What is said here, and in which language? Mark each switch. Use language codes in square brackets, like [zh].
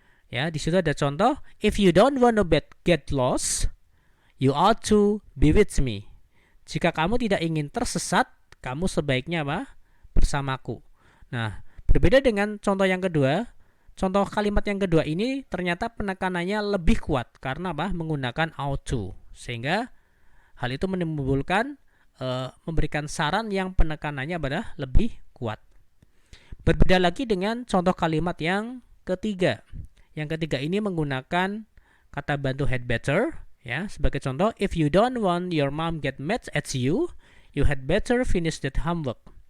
[id] Ya, di situ ada contoh, [en] if you don't want to get lost, you ought to be with me. [id] Jika kamu tidak ingin tersesat, kamu sebaiknya apa? Bersamaku. Nah, berbeda dengan contoh yang kedua. Contoh kalimat yang kedua ini ternyata penekanannya lebih kuat karena apa? Menggunakan ought to. Sehingga hal itu menimbulkan memberikan saran yang penekanannya pada lebih kuat. Berbeda lagi dengan contoh kalimat yang ketiga. Yang ketiga ini menggunakan kata bantu had better. Ya, sebagai contoh, [en] if you don't want your mom get mad at you, you had better finish that homework.